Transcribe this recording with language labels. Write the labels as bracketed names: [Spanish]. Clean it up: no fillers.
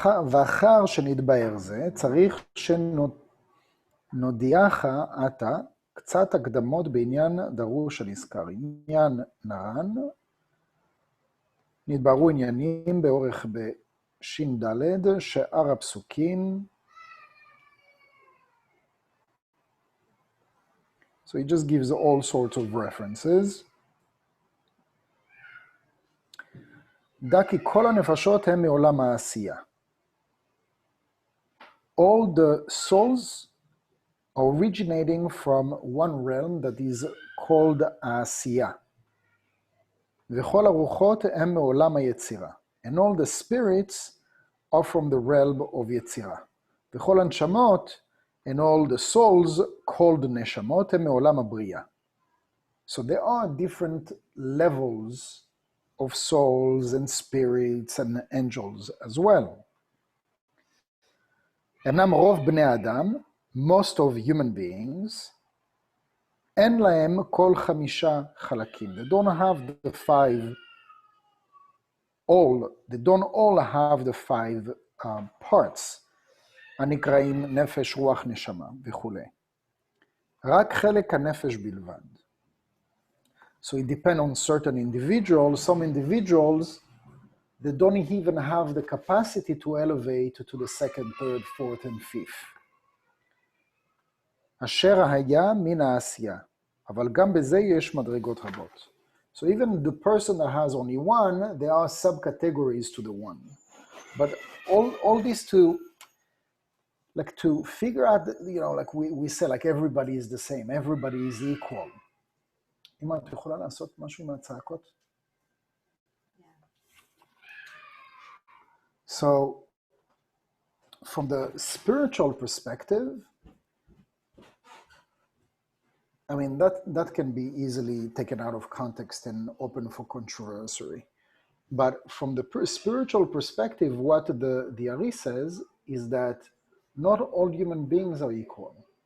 [Hebrew] ואחר שנתבהר זה, צריך שנודיעך אתה קצת הקדמות בעניין דרוש הנזכר. עניין נרן, נתבהרו עניינים באורך בש"ד, שאר הפסוקים. [English] So he just gives all sorts of references. [Hebrew] דע כי כל הנפשות הם מעולם העשייה. [English] All the souls are originating from one realm that is called העשייה. [Hebrew] וכל הרוחות הם מעולם היצירה. [English] And all the spirits are from the realm of יצירה. [Hebrew] וכל הנשמות [English] and all the souls called neshamot [Hebrew] הם מעולם הבריאה. [English] So there are different levels of souls and spirits and angels as well. [Hebrew] אינם רוב בני אדם, [English] most of human beings, [Hebrew] אין להם כל 5 חלקים. [English] They don't have the 5, they don't all have the 5 parts, [Hebrew] הנקראים נפש, רוח, נשמה וכו'. רק חלק הנפש בלבד. [English] So it depends on certain individuals. Some individuals, they don't even have the capacity to elevate to the 2nd, 3rd, 4th, and 5th. [Hebrew] אשר היה מן העשייה, אבל גם בזה יש מדרגות רבות. [English] So even the person that has only 1, there are subcategories to the 1. But all this to figure out, like we say, like everybody is the same, everybody is equal. [Hebrew] אמא, את יכולה לעשות משהו עם הצעקות? [English] So, from the spiritual perspective, I mean, that can be easily taken out of context and open for controversy. But from the spiritual perspective, what the Ari says is that not all human beings are equal.